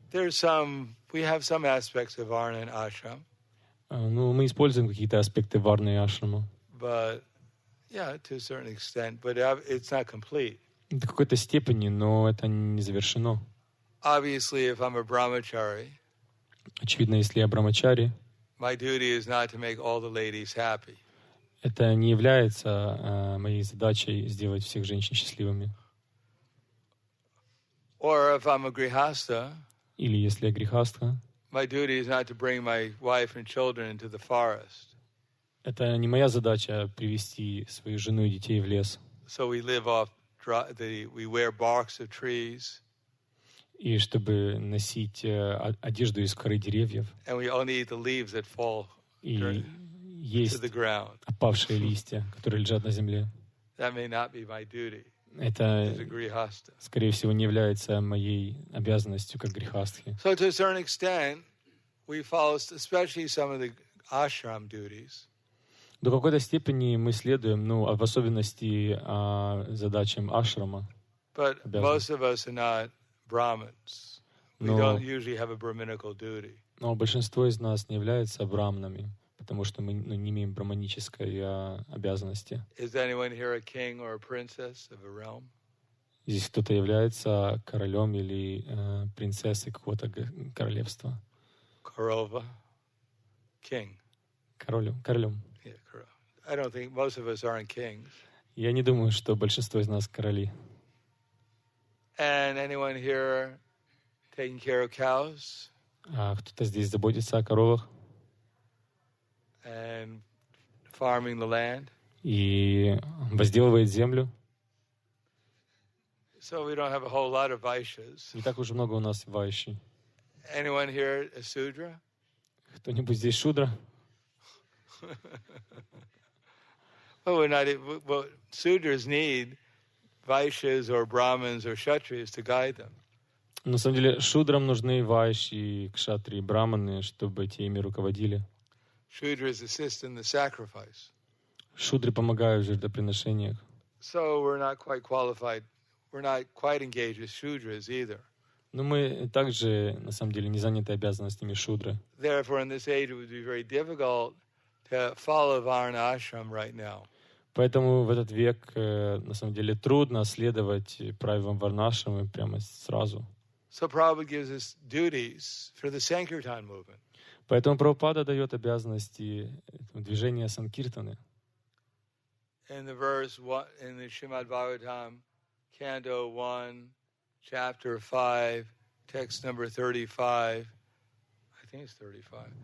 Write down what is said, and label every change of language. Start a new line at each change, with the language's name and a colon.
English: We have some aspects of varna and ashram.
Russian: Мы используем какие-то аспекты варны и ашрама.
English: But yeah, to a certain extent, but it's not complete.
Russian: До какой-то степени, но это не завершено.
English: Obviously, if I'm a brahmachari,
Russian: очевидно, если я брамачари,
English: my duty is not to make all the ladies happy.
Russian: Это не является моей задачей сделать всех женщин счастливыми.
English: Or if I'm a grihastha,
Russian: или если я грихастха,
English: my duty is not to bring my wife and children into the forest.
Russian: Это не моя задача привести свою жену и детей в лес.
English: So we live off we wear barks of trees.
Russian: И чтобы носить одежду из коры деревьев.
English: And we only eat the leaves that fall
Russian: и есть опавшие листья, которые лежат на земле.
English: That may not be my duty.
Russian: Это, скорее всего, не является моей обязанностью как грихастхи.
English: So to a certain extent, we follow, especially some of the ashram duties.
Russian: До какой-то степени мы следуем, в особенности задачам ашрама.
English: But most of us are not Brahmins. We don't usually have a Brahminical duty.
Russian: Но большинство из нас не являются брамнами, потому что мы не имеем браманической обязанности.
English: Is anyone here a king or a princess of a realm?
Russian: Здесь кто-то является королем или принцессой какого-то королевства. Korova,
English: king.
Russian: Королем.
English: Yeah,
Russian: Korova.
English: I don't think most of us aren't kings.
Russian: Я не думаю, что большинство из нас короли.
English: And anyone here taking care of cows?
Russian: Кто-то здесь заботится о коровах?
English: And farming the land.
Russian: И возделывает землю.
English: So we don't have a whole lot of vaishyas.
Russian: Не так уж много у нас вайши.
English: Anyone here a Sudra?
Russian: Кто-нибудь здесь шудра?
English: Well, Sudras need vaishyas or brahmins or kshatriyas to guide them.
Russian: На самом деле шудрам нужны вайши, кшатри, браманы, чтобы те ими руководили.
English: Shudras assist in the sacrifice.
Russian: Шудры помогают в жертвоприношениях.
English: So we're not quite qualified. We're not quite engaged with Shudras either.
Russian: Но мы также, на самом деле, не заняты обязанностями шудры.
English: Therefore, in this age, it would be very difficult to follow Varna Ashram right now.
Russian: Поэтому в этот век, на самом деле, трудно следовать правилам варнашрамы прямо сразу.
English: So Prabhupada gives us duties for the Sankirtan movement.
Russian: Поэтому Прабхупада дает обязанности движения Санкиртаны.
English: In the verse, in the Srimad Bhagavatam, Canto 1, Chapter 5, text number 35, I think it's 35.